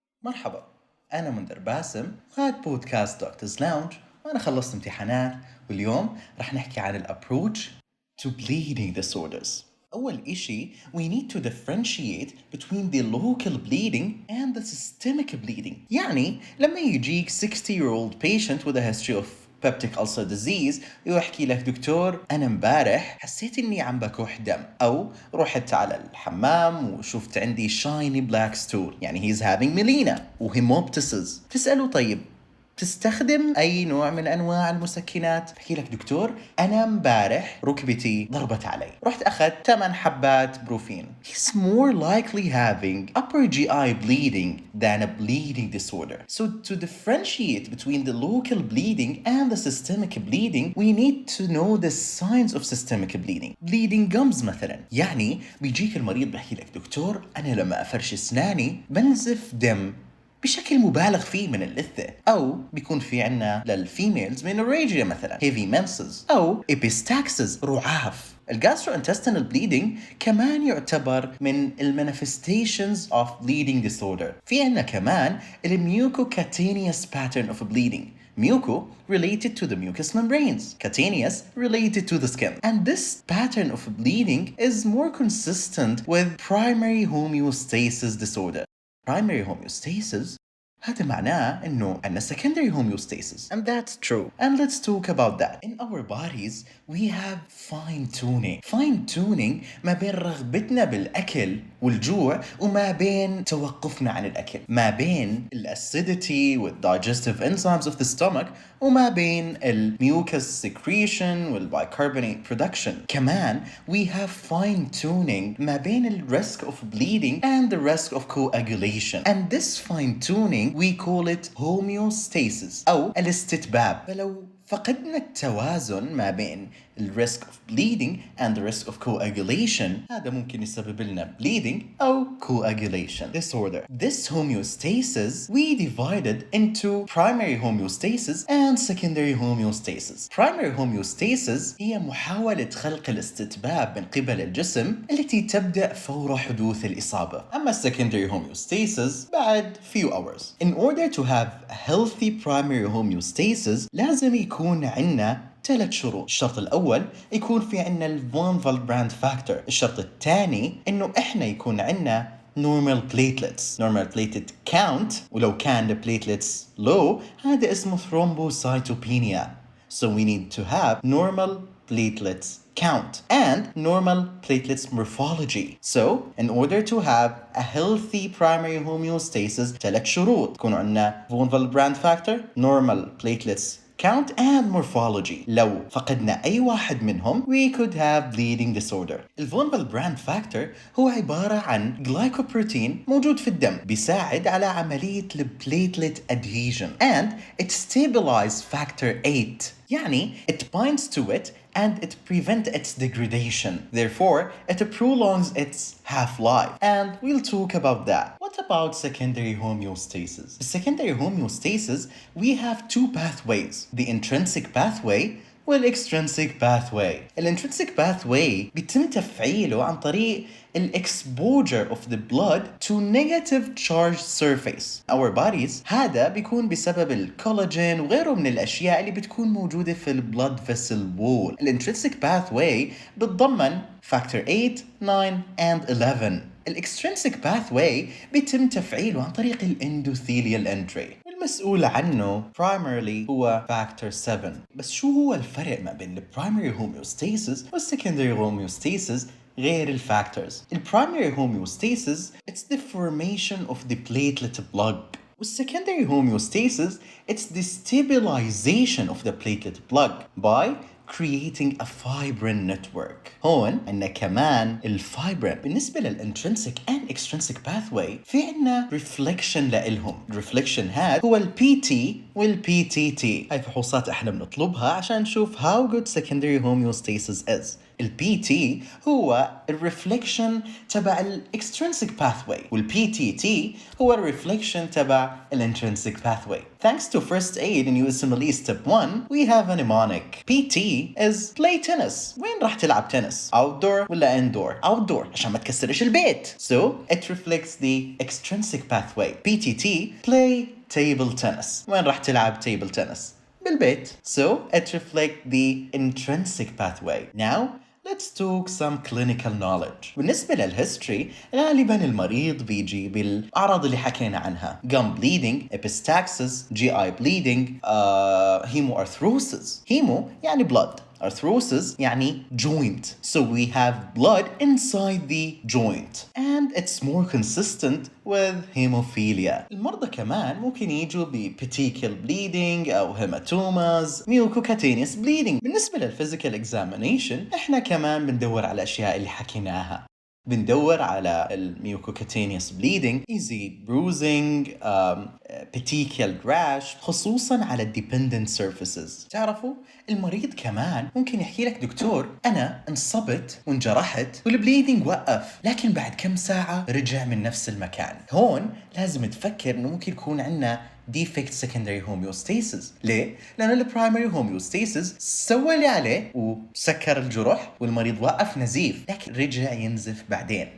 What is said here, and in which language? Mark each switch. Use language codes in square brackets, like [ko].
[ar] مرحبا، أنا منذر باسم، قائد بودكاست دكتورز لاونج، وأنا خلصت امتحانات، واليوم رح نحكي عن الابروach [en] to bleeding disorders. [ar] أول إشي [en] we need to differentiate between the local bleeding and the systemic bleeding. [ar] يعني لما يجيك [en] 60-year-old patient with a history of peptic ulcer disease [ar] ويحكي لك دكتور أنا امبارح حسيت إني عم بكح دم، أو رحت على الحمام وشفت عندي shiny black stool، يعني [en] he's having melena [ar] وهيموبتسز. تسأله طيب تستخدم أي نوع من أنواع المسكنات؟ بحكي لك دكتور أنا امبارح ركبتي ضربت علي، رحت أخذت 8 حبات بروفين. [en] He's more likely having upper GI bleeding than a bleeding disorder. So to differentiate between the local bleeding and the systemic bleeding, we need to know the signs of systemic bleeding. [ar] Bleeding gums مثلا، يعني بيجيك المريض بحكي لك دكتور أنا لما أفرش أسناني بنزف دم بشكل مبالغ فيه من اللثة، أو بيكون في عنا للفيميلز menorrhagia مثلا [en] heavy menses، [ar] أو epistaxis رعاف. [en] الجاستروintestinal bleeding [ar] كمان يعتبر من [en] manifestations of bleeding disorder. [ar] في عنا كمان [en] mucocutaneous pattern of bleeding. Muco related to the mucous membranes, cutaneous related to the skin. And this pattern of bleeding is more consistent with primary homeostasis disorder. Primary homeostasis هذا معناه إنه عندنا secondary homeostasis, and that's true. And let's talk about that. In our bodies we have fine tuning. [ar] Fine tuning ما بين رغبتنا بالأكل والجوع وما بين توقفنا عن الأكل، ما بين acidity والdigestive [en] enzymes of the stomach [ar] وما بين mucus secretion والbicarbonate production. [en] كمان we have fine tuning [ar] ما بين [en] risk of bleeding and the risk of coagulation. And this fine tuning we call it homeostasis [ar] أو الاستتباب. فلو فقدنا التوازن ما بين [en] risk of bleeding and the risk of coagulation [ar] هذا ممكن يسبب لنا [en] bleeding أو coagulation disorder. This homeostasis we divided into primary homeostasis and secondary homeostasis. [ar] Primary homeostasis هي محاولة خلق الاستتباب من قبل الجسم التي تبدأ فور حدوث الإصابة. أما [en] secondary homeostasis بعد few hours. In order to have a healthy primary homeostasis [ar] لازم يكون عندنا 3 شروط. الشرط الأول يكون في عنا الفون فالبراند فاكتور. الشرط الثاني إنه إحنا يكون عنا normal platelets. [en] normal platelet count، [ar] ولو كان [en] the platelets low [ar] هذا اسمه [en] thrombocytopenia. So we need to have normal platelets count and normal platelets morphology. So in order to have a healthy primary homeostasis [ar] 3 شروط يكون عنا [en] von Willebrand factor, normal platelets count and morphology. [ar] لو فقدنا أي واحد منهم [en] we could have bleeding disorder. [ar] الفون Willebrand factor هو عبارة عن glycoprotein موجود في الدم بيساعد على عملية platelet adhesion and [en] it stabilizes factor 8. [ar] يعني [en] it binds to it and it prevents its degradation. Therefore, it prolongs its half-life. And we'll talk about that. What about secondary homeostasis? The secondary homeostasis, we have 2 pathways. The intrinsic pathway والextrinsic pathway. الintrinsic pathway [ar] بيتم تفعيله عن طريق [en] exposure of the blood to negative charged surface. Our bodies [ar] هذا بيكون بسبب الكولاجين وغيره من الأشياء اللي بتكون موجودة في blood vessel wall. [en] الintrinsic pathway بتضمن factor 8, 9 and 11. extrinsic pathway [ar] بيتم تفعيله عن طريق [en] endothelial entry. [ar] المسؤول عنه primarily هو factor 7. بس شو هو الفرق ما بين primary homeostasis secondary homeostasis غير الفاكتورز؟ [en] primary homeostasis it's the formation of the platelet plug. secondary homeostasis it's the stabilization of the platelet plug by creating a fibrin network. [ar] هون عندنا كمان الفايبرين. بالنسبة للintrinsic [en] and extrinsic pathway [ar] في عندنا reflection لإلهم. reflection هذا هو PT والPTT. هاي فحوصات احنا بنطلبها عشان نشوف [en] how good secondary homeostasis is. [ar] البي تي هو الريفليكشن تبع الإكسترينسيك باثواي، والبي تي تي هو الريفليكشن تبع الانترنسيك باثواي. [en] Thanks to first aid in USMLE step 1, we have a mnemonic. PT is play tennis. [ar] وين راح تلعب تنس؟ Outdoor ولا indoor؟ Outdoor عشان ما تكسرش البيت. [en] So it reflects the extrinsic pathway. PTT play table tennis. [ar] وين راح تلعب table tennis؟ بالبيت. [en] So it reflects the intrinsic pathway. Now let's talk some clinical knowledge. [ar] بالنسبة للهيستوري غالبا المريض بيجي بالأعراض اللي حكينا عنها: [en] gum bleeding, epistaxis, GI bleeding, hemoarthrosis. Hemo [ar] يعني [en] blood. Arthrosis يعني joint. So we have blood inside the joint. And it's more consistent with hemophilia. [ar] المرضى كمان ممكن يجوا بpetechial bleeding أو hematomas, mucocutaneous bleeding. بالنسبة للphysical examination احنا كمان بندور على الأشياء اللي حكيناها. بندور على [en] الميوكوكاتينيوس bleeding, easy bruising, petechial rash, [ar] خصوصا على [en] dependent surfaces. [ar] تعرفوا المريض كمان ممكن يحكي لك: دكتور أنا انصبت وانجرحت والبليدنج وقف، لكن بعد كم ساعة رجع من نفس المكان. هون لازم تفكر إنه ممكن يكون عندنا [en] defect secondary homeostasis. [ar] ليه؟ لأن البرايمري homeostasis سوى اللي عليه وسكر الجرح والمريض وقف نزيف، لكن رجع ينزف بعدين.